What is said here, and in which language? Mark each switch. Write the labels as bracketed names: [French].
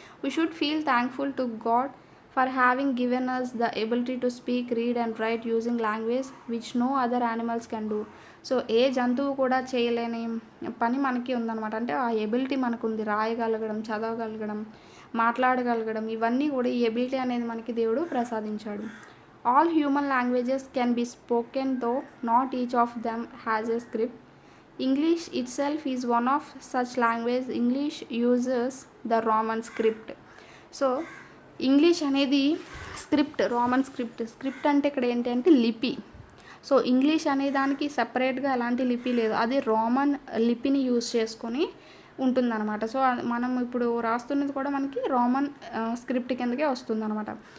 [English] We should feel thankful to God for having given us the ability to speak, read and write using language which no other animals can do. [Telugu] So ఏ జంతువు కూడా చేయలేని పని మనకి ఉందన్నమాట. అంటే ఆ ability మనకు ఉంది, రాయగలగడం, చదవగలగడం, మాట్లాడగలగడం, ఇవన్నీ కూడా ఈ ఎబిలిటీ అనేది మనకి దేవుడు ప్రసాదించాడు. [English] All human languages can be spoken, though not each of them has a script. English itself is one of such languages. English uses the Roman script. [Telugu] So English అనేది స్క్రిప్ట్, రోమన్ స్క్రిప్ట్. స్క్రిప్ట్ అంటే ఇక్కడ ఏంటంటే లిపి. So English అనే దానికి సెపరేట్గా ఎలాంటి లిపి లేదు, అది రోమన్ లిపిని యూజ్ చేసుకొని ఉంటుందన్నమాట. సో మనం ఇప్పుడు రాస్తున్నది కూడా మనకి రోమన్ స్క్రిప్ట్ కిందకే వస్తుందన్నమాట.